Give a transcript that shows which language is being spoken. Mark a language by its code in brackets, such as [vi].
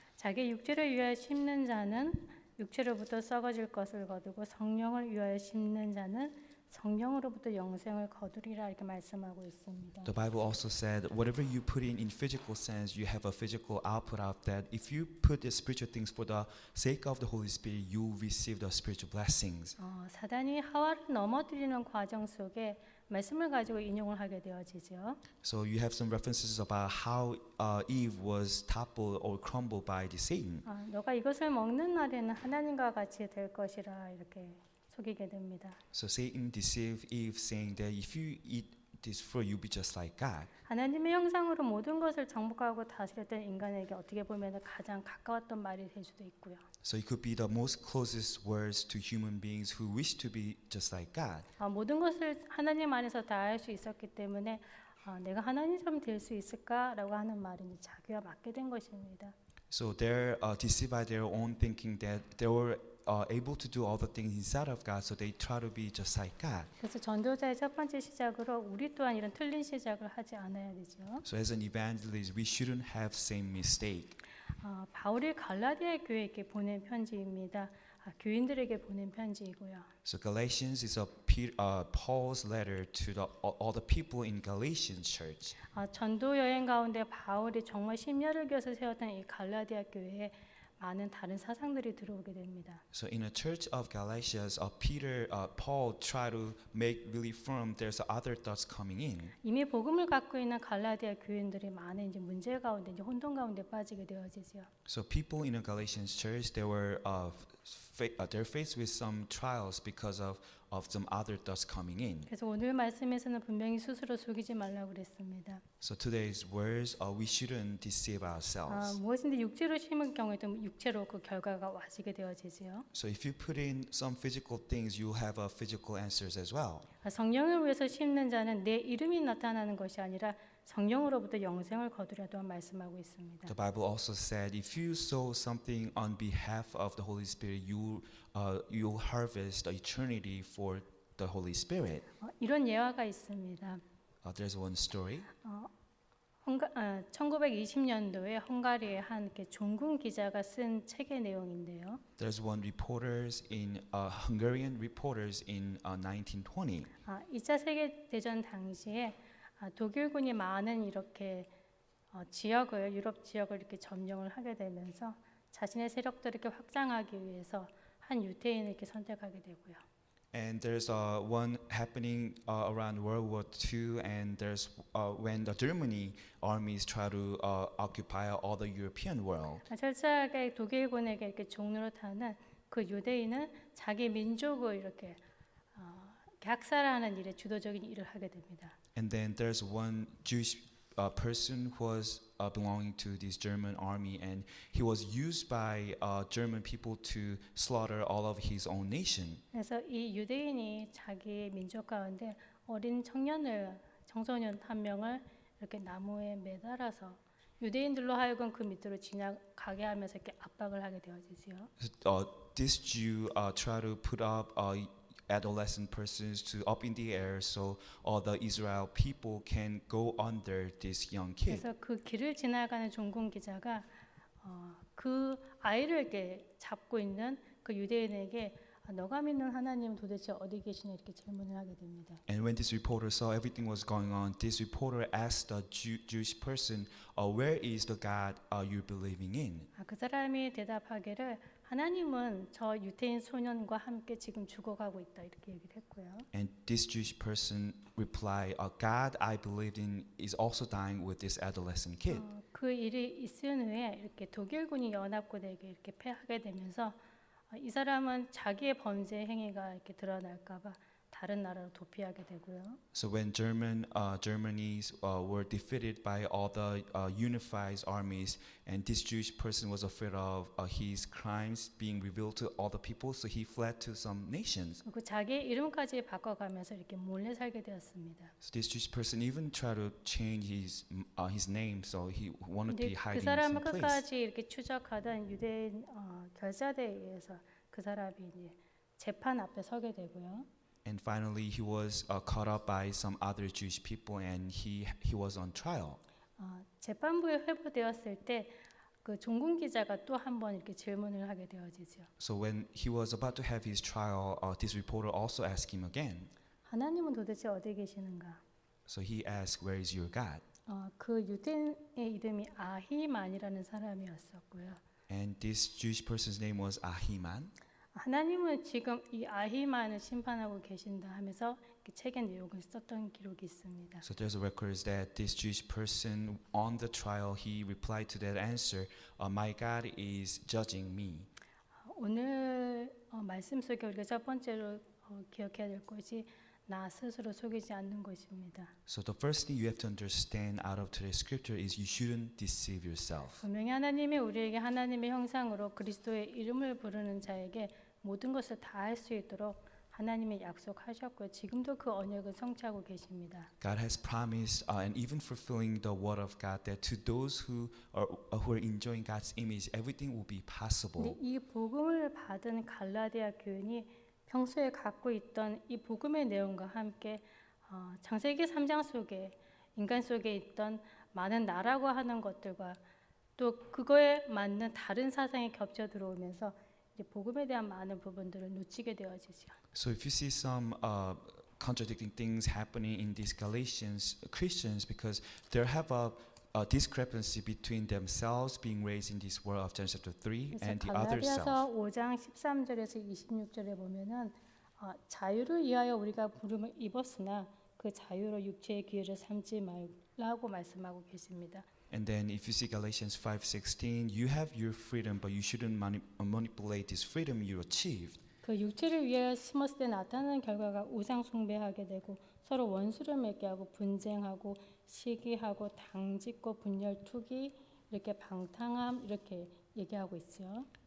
[ko] 자기 육체를 위하여 심는 자는 육체로부터 썩어질 것을 거두고 성령을 위하여 심는 자는 성령으로부터 영생을 거두리라 이렇게 말씀하고 있습니다. [en] The Bible also said, whatever you put in physical sense, you have a physical output of that. If you put the spiritual things for the sake of the Holy Spirit, you will receive the spiritual blessings. [ko] 사단이 하와를 넘어뜨리는 과정 속에 말씀을 가지고 인용을 하게 되어지죠. [en] So you have some references about how Eve was toppled or crumbled by the Satan. [ko] 너가 이것을 먹는 날에는 하나님과 같이 될 것이라 이렇게 속이게 됩니다. [en] So Satan deceived Eve, saying that if you eat this fruit, you'll be just like God. [ko] 하나님의 형상으로 모든 것을 정복하고 다스렸던 인간에게 어떻게 보면 가장 가까웠던 말이 될 수도 있고요. [en] So it could be the most closest words to human beings who wish to be just like God. [ko] 모든 것을 하나님 안에서 다 할 수 있었기 때문에 내가 하나님처럼 될 수 있을까라고 하는 말이 자기와 맞게 된 것입니다. [en] So they're deceived by their own thinking that they were able to do all the things inside of God, so they try to be just like God. [ko] 그래서 전도자의 첫 번째 시작으로 우리 또한 이런 틀린 시작을 하지 않아야 되죠. [en] So as an evangelist, we shouldn't have same mistake. [ko] 바울이 갈라디아 교회에게 보낸 편지입니다. 교인들에게 보낸 편지이고요. [en] So Galatians is Paul's letter to all the people in Galatian church. [ko] 전도 여행 가운데 바울이 정말 심려를 기어서 세웠던 이 갈라디아 교회에 많은 다른 사상들이 들어오게 됩니다. [en] So in a church of Galatians, Paul tried to make really firm. There's other thoughts coming in. [ko] 이미 복음을 갖고 있는 갈라디아 교인들이 많은 이제 문제 가운데 이제 혼돈 가운데 빠지게 되어지죠. [en] So people in a Galatians church, they were they're faced with some trials because of some other thoughts coming in. [ko] 그래서 오늘 말씀에서는 분명히 스스로 속이지 말라고 그랬습니다. [en] So today's words, we shouldn't deceive ourselves. [ko] 무엇인데 육체로 심은 경우에도 육체로 그 결과가 와지게 되어지지요. [en] So if you put in some physical things, you have physical answers as well. [ko] 성령을 위해서 심는 자는 내 이름이 나타나는 것이 아니라 성령으로부터 영생을 거두려도 말씀하고 있습니다. [en] The Bible also said, if you sow something on behalf of the Holy Spirit, you harvest eternity for the Holy Spirit. [ko] 이런 예화가 있습니다. [en] There's one story. [ko] 1920년도에 헝가리의 한 이렇게 종군 기자가 쓴 책의 내용인데요. [en] There's one Hungarian reporters in 1920. [ko] 2차 세계 대전 당시에 독일군이 많은 이렇게 유럽 지역을 이렇게 점령을 하게 되면서 자신의 세력들을 이렇게 확장하기 위해서 한 유태인을 이렇게 선택하게 되고요. [en] And there's one happening around World War II, and there's when the Germany armies try to occupy all the European world. [ko] 철저하게 독일군에게 이렇게 종로로 타는 그 유대인은 자기 민족을 이렇게 학살하는 일에 주도적인 일을 하게 됩니다. [en] And then there's one Jewish person who was belonging to this German army, and he was used by German people to slaughter all of his own nation. [ko] 그래서 이 유대인이 자기 민족 가운데 어린 청소년 한 명을 이렇게 나무에 매달아서 유대인들로 하여금 그 밑으로 지나가게 하면서 이렇게 압박을 하게 되어지지요. [en] This Jew tried to put up adolescent persons up in the air so all the Israel people can go under this young kid. [ko] 그래서 그 길을 지나가는 종군 기자가 그 아이를 이렇게 잡고 있는 그 유대인에게 너가 믿는 하나님 도대체 어디 계시냐 이렇게 질문을 하게 됩니다. [en] And when this reporter saw everything was going on, this reporter asked the Jewish person, "Where is the God you're believing in?" [ko] 그 사람이 대답하기를 하나님은 저 유태인 소년과 함께 지금 죽어가고 있다 이렇게 얘기를 했고요. [en] And this Jewish person replied, "God I believed in is also dying with this adolescent kid." [ko] 그 일이 있은 후에 이렇게 독일군이 연합군에게 이렇게 패하게 되면서 이 사람은 자기의 범죄 행위가 이렇게 드러날까봐 다른 나라로 도피하게 되고요. [en] So when Germany's were defeated by all the unified armies, and this Jewish person was afraid of his crimes being revealed to all the people, so he fled to some nations. [ko] 그 자기 이름까지 바꿔가면서 이렇게 몰래 살게 되었습니다. [en] So this Jewish person even tried to change his name, so he wanted to be [ko] 그 [en] hiding in [ko] 사람을 [en] some place. [ko] 끝까지 이렇게 추적하던 유대인 결사대에 의해서 그 사람이 이제 재판 앞에 서게 되고요. [en] And finally, he was caught up by some other Jewish people, and he was on trial. [ko] 재판부에 회부되었을 때 그 종군 기자가 또 한 번 이렇게 질문을 하게 되어지죠. [en] So when he was about to have his trial, this reporter also asked him again. [ko] 하나님은 도대체 어디 계시는가? [en] So he asked, "Where is your God?" [ko] 그 유대인의 이름이 아히만이라는 사람이었었고요. [en] And this Jewish person's name was Ahiman. [ko] 하나님은 지금 이 아히만을 심판하고 계신다 하면서 책의 내용을 썼던 기록이 있습니다. [en] So there's a record that this Jewish person on the trial, he replied to that answer, "My God is judging me." [ko] 오늘 말씀 속에 우리가 첫 번째로 기억해야 될 것이 나 스스로 속이지 않는 것입니다. [en] So the first thing you have to understand out of today's scripture is you shouldn't deceive yourself. [ko] 분명히 하나님이 우리에게 하나님의 형상으로 그리스도의 이름을 부르는 자에게 모든 것을 다 할 수 있도록 하나님이 약속하셨고요. 지금도 그 언약을 성취하고 계십니다. [en] God has promised and even fulfilling the word of God that to those who are enjoying God's image, everything will be possible. [ko] 근데 이 복음을 받은 갈라디아 교인이 평소에 갖고 있던 이 복음의 내용과 함께 창세기 3장 속에 인간 속에 있던 많은 나라고 하는 것들과 또 그거에 맞는 다른 사상이 겹쳐 들어오면서 이제 복음에 대한 많은 부분들을 놓치게 되어지죠. [en] So if you see some contradicting things happening in these Galatians Christians, because they have a discrepancy between themselves being raised in this world of Genesis chapter 3 and the other self. [ko] 갈라디아서 5장 13절에서 26절에 보면은 자유를 위하여 우리가 부름을 입었으나 그 자유로 육체의 기회를 삼지 라고 말씀하고 계십니다. [en] And then if you see Galatians 5:16, you have your freedom, but you shouldn't manipulate this freedom you achieved. [ko] 그 육체를 위하여 심었을 때 나타나는 결과가 우상 숭배하게 되고 서로 원수를 맺게 하고 분쟁하고 시기하고 당짓고 분열 투기 이렇게 방탕함 이렇게 얘기하고 있죠.